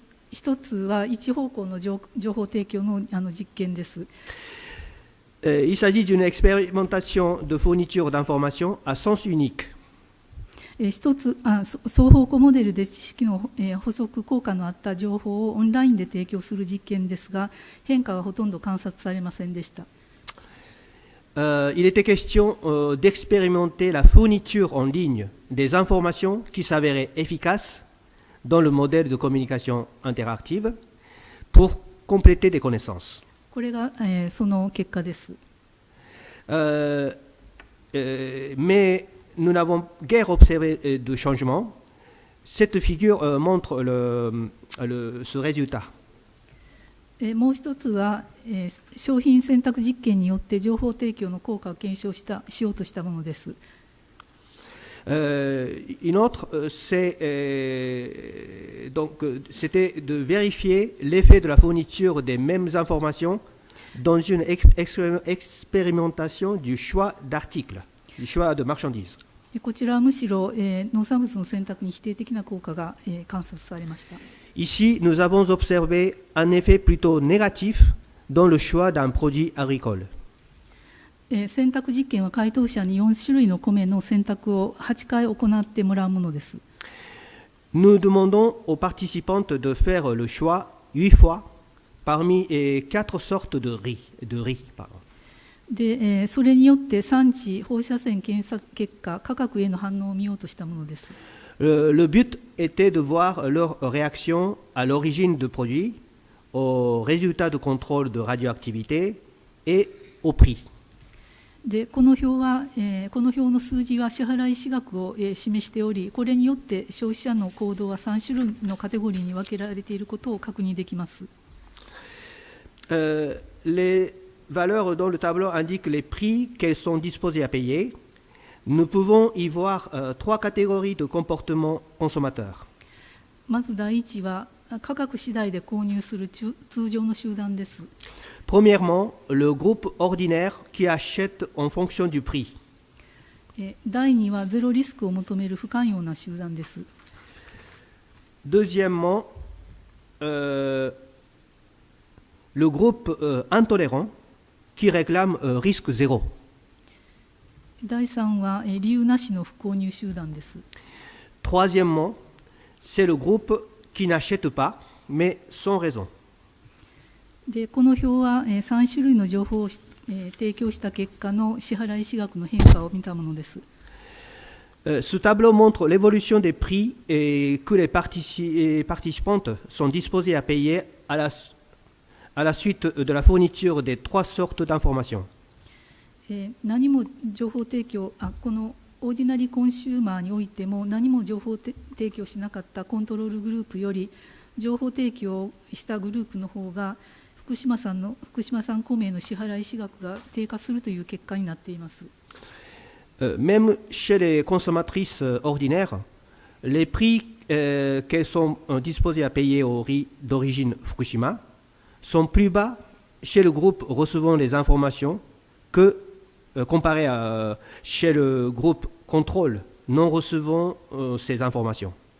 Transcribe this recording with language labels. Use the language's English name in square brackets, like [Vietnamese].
[Japanese] 一つは一方向の情報提供の実験です。 [French] Il s'agit d'une expérimentation de fourniture d'informations à sens unique. [Japanese] 一つ双方向モデルで知識の補足効果のあった情報をオンラインで提供する実験ですが、変化はほとんど観察されませんでした。 [French] Il était question d'expérimenter la fourniture en ligne des informations qui s'avéraient efficaces dans le modèle de communication interactive pour compléter des connaissances. [Japanese] これが、その結果です。 [French] Mais nous n'avons guère observé de changement. Cette figure montre ce résultat. [Japanese] もう一つは、商品選択実験によって情報提供の効果を検証しようとしたものです。 [French] Une autre, c'était de vérifier l'effet de la fourniture des mêmes informations dans une expérimentation du choix d'articles, du choix de marchandises. [Japanese] こちらはむしろ、農産物の選択に否定的な効果が、観察されました。 [French] Ici, nous avons observé un effet plutôt négatif dans le choix d'un produit agricole. [Japanese] 選択実験は回答者に4種類の米の選択を8回行ってもらうものです。 [French] Nous demandons aux participantes de faire le choix 8 fois parmi 4 sortes de riz. Pardon. [Japanese] で、それによって産地、放射線検査結果、価格への反応を見ようとしたものです。 [French] Le but était de voir leur réaction à l'origine de produits, aux résultats de contrôle de radioactivité et au prix. [Japanese] でこの表の数字は支払い資額を、示しており、これによって消費者の行動は3種類のカテゴリーに分けられていることを確認できます。 [French] Les valeurs dans le tableau indiquent les prix qu'elles sont disposées à payer. Nous pouvons y voir 3 catégories de comportements consommateurs. [Japanese] まず第一は価格次第で購入する通常の集団です。 [French] Premièrement, le groupe ordinaire qui achète en fonction du prix. [Japanese] 第2はゼロリスクを求める不寛容な集団です。 [French] Deuxièmement, le groupe intolérant qui réclame risque zéro. [Japanese] 第3は理由なしの不購入集団です。 [French] Troisièmement, c'est le groupe qui n'achète pas, mais sans raison. [Japanese] でこの表は3種類の情報を提供した結果の支払い資額の変化を見たものです。 [French] Ce tableau montre l'évolution des prix et que les participantes sont disposées à payer à la suite de la fourniture des 3 sortes d'informations. [Japanese] 何も情報提供このオーディナリーコンシューマーにおいても何も情報提供しなかったコントロールグループより情報提供したグループの方が福島産米への支払い資額が低下するという結果になっています。 [French] Même chez les consommatrices ordinaires, les prix qu'elles sont disposées à payer au riz d'origine Fukushima sont plus bas chez le groupe recevant les informations que comparé à chez le groupe contrôle non recevant ces informations.